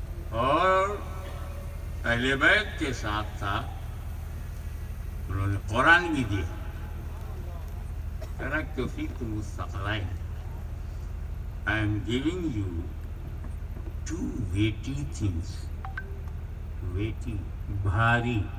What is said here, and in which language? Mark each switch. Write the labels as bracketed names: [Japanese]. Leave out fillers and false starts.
[Urdu] اور اہل بیت کے ساتھ تھا، انہوں نے قرآن بھی دیا. [Arabic] ترکت فیکم الثقلین. [English] I am giving you two weighty things. [Urdu] weighty, بھاری.